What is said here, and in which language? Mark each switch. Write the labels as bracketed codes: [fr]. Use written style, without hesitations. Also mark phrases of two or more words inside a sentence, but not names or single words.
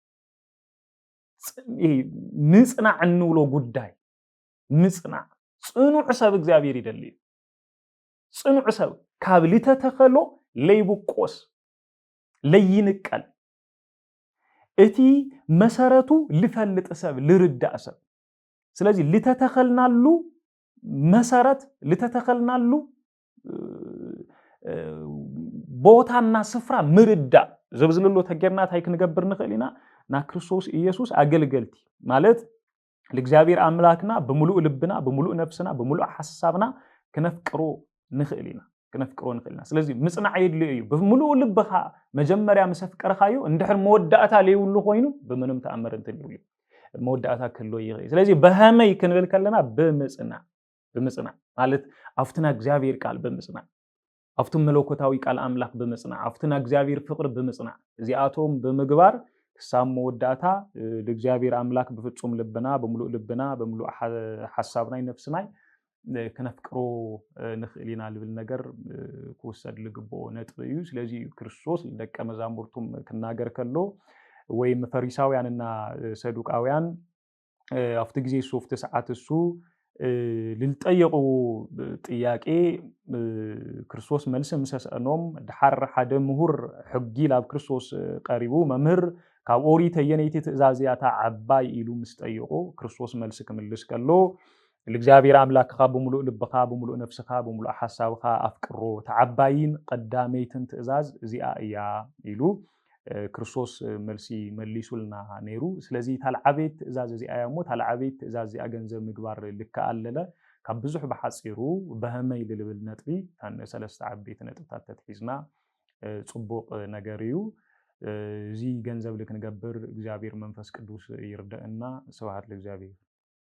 [ti] ምጽናዕ እንብሎ ጉዳይ ምጽናዕ ጽኑዕ ሰብ እግዚአብሔር ይደልዩ ጽኑዕ ሰብ ካብ ልተተኸሎ ለይብቆስ ለይንቀል እቲ መሰረቱ ልፈልጥ ሰብ ልርዳእ ሰብ ስለዚ ልተተኸልናሉ መሰረት ልተተኸልናሉ ቦታና ስፍራ ምርዳእ ዘብዝልሎ ተገርና ታይ ክንገብር ንኽእል ኢና ና ክርስቶስ ኢየሱስ አገልገልቲ ማለት ለእግዚአብሔር አምላክና በሙሉ ልብና በሙሉ ነፍስና በሙሉ ሐሳብና ከነፍቅሮ ንኽእል ኢና ከነፍቅሮ ንኽእል ኢና ስለዚ ምጽናዕ የድሊ እዩ በሙሉ ልብኻ መጀመሪያ መሰፍቀርካዩ እንድሕር መወዳእታ ለይውሉ ኮይኑ [am] በምንም ተአምር [ti] እንትን ይውሉ መወዳእታ ከሎ ይኽእል ስለዚ በሃመይ ክንብል ከለና ብምጽናዕ ማለት አፍትና እግዚአብሔር ቃል ብምጽናዕ አፍቱ መለኮታዊ ቃል አምላክ ብምጽናዕ አፍትና እግዚአብሔር ፍቅር ብምጽናዕ እዚአቶም ብምግባር ክሳብ መወዳእታ ለእግዚአብሔር አምላክ በፍጹም ልብና በሙሉ ልብና በሙሉ ሐሳብና ነፍስናይ ከነፍቅሮ ንኽእል ኢና ልብል ነገር ክውሰድ ልግብኦ ነጥብ እዩ ስለዚ ክርስቶስ ደቀ መዛሙርቱም ክናገር ከሎ ወይም ፈሪሳውያንና ሰዱቃውያን አፍቲ ጊዜ ሶፍት ሰዓት እሱ ልልጠየቁ ጥያቄ ክርስቶስ መልስ ምሰሰኖም ድሓር ሓደ ምሁር ሕጊ ላብ ክርስቶስ ቀሪቡ መምህር ካብ ኦሪት የነይቲ ትእዛዝያታ ዓባይ ኢሉ ምስ ጠየቁ ክርስቶስ መልስ ክምልስ ከሎ ለእግዚአብሔር አምላክኻ በሙሉ ልብኻ በሙሉ ነፍስኻ በሙሉ ሐሳብኻ አፍቅሮ ተዓባይን ቀዳመይትን ትእዛዝ እዚኣ እያ ኢሉ ክርስቶስ መልሲ መሊሱልና ነይሩ ስለዚ ታልዓቤት ትእዛዝ እዚኣ እሞ ታልዓቤት ትእዛዝ እዚኣ ገንዘብ ምግባር ልከኣለለ ካብ ብዙሕ በሓፂሩ በህመይ ልልብል ነጥቢ ታን ሰለስተ ዓቤት ነጥብታት ተትሒዝና ጽቡቕ ነገር እዩ እዚ ገንዘብ ልክንገብር እግዚአብሔር መንፈስ ቅዱስ ይርዳእና ስብሐት ለእግዚአብሔር